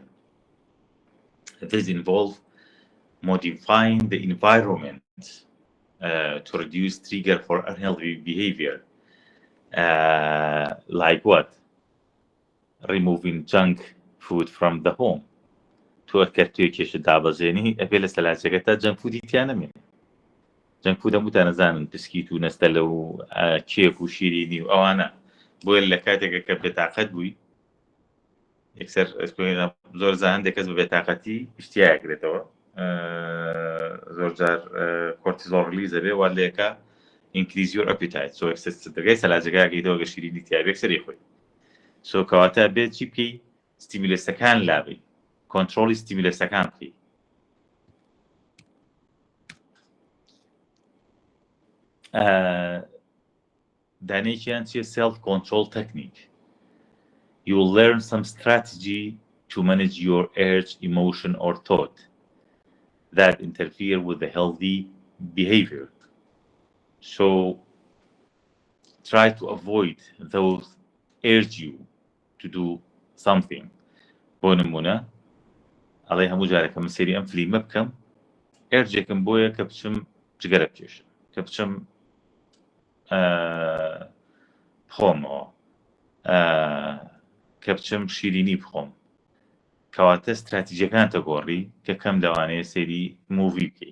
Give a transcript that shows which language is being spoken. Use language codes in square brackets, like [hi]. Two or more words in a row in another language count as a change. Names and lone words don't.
[en] This involves modifying the environment to reduce trigger for unhealthy behavior. Like what? Removing junk food from the home. [ckb] تو ئەکەرتوێ کێشە دابەزێنی ئەبێ لە سەلاجەکەتا [en] junk food [ckb] تیا نەمێنێ. [en] junk food [ckb] هەموو دانەزانن بسکیت و نەستەلە و کێک و شیرینی و ئەوانە بۆیە لە کاتێکە کە بێتاقەت بووی یەکسەر زۆر هەندێک کەس بە بێتاقەتی شتیایەکرێتەوە زۆر جار [en] cortisol release [ckb] دەبێ وا لێکە [en] increase your appetite. [ckb] So دەگای سەلاجەکەیەکەیتەوە گە شیرینی تیا بێ یەکسەری خۆی. So کەواتە بێت چی بکەی ستیمولەسەکان لابی [en] control stimulus- [ckb] ەکان بکەی. دانێکیان چیە [en] self-control technique. You will learn some strategy to manage your urge, emotion, or thought that interfere with the healthy behavior. So try to avoid those urge you to do something. [ckb] بۆ نمونە ئەڵێ هەموو جارێکە من سەیری ئەم فلیمە بکەم ئێرجێکم بۆیە کە بچم جگەرە بکێشم کە بچم بخۆمەوە کە بچم شیرینی بخۆم کەواتە استراتیژیەکان تەگۆڕی کە کەم لەوانەیە سەیری موڤی بکەی